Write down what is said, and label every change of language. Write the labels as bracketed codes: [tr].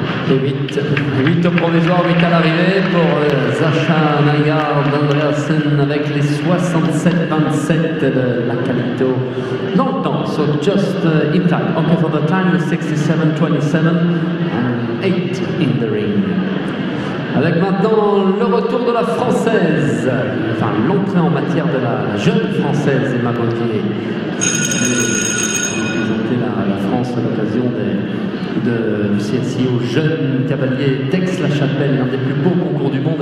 [fr] Et 8 au provisoire, 8 à l'arrivée pour Sascha Nygaard Andersen avec les 67-27 de la Calito. Dans le temps, [en] so just in time. Okay, for the time, the 67-27 and 8 in the ring. [fr] Avec maintenant le retour de la Française, enfin l'entrée en matière de la jeune Française Emma Gauthier, qui a représenté la France à l'occasion du CSI aux jeunes cavaliers d'Aix-la-Chapelle, l'un des plus beaux concours du monde.